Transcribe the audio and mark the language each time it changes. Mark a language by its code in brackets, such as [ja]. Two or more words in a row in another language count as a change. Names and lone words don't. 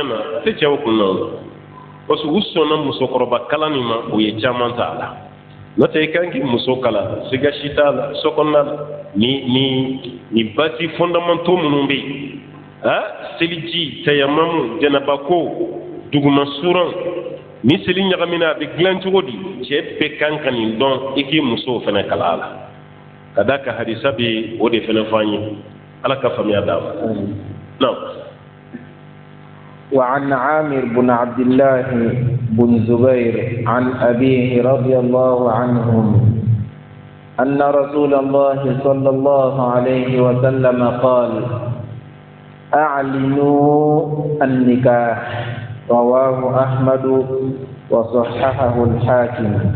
[bm] na a tɛ cɛw kun na o [fr] parce que [bm] u sɔnna musokɔrɔba kalan min ma o ye caman ta a la n'o tɛ i kan k'i muso kalan siga si t'a la so kɔnɔna la ni basi fondamentaux minnu bɛ yen seliji tayamamu janabako duguma suran ni seli ɲagamina a bɛ dilan cogo di cɛ bɛɛ kan ka nin dɔn i k'i musow fana kala a la ka d'a kan hadisa bɛ o de fana fɔ an ye ala ka faamuya d'a ma non [ar] وعن عامر بن عبد الله بن زبير عن أبيه رضي الله عنهم أن رسول الله صلى الله عليه وسلم قال أعلنوا النكاح رواه أحمد وصححه الحاكم.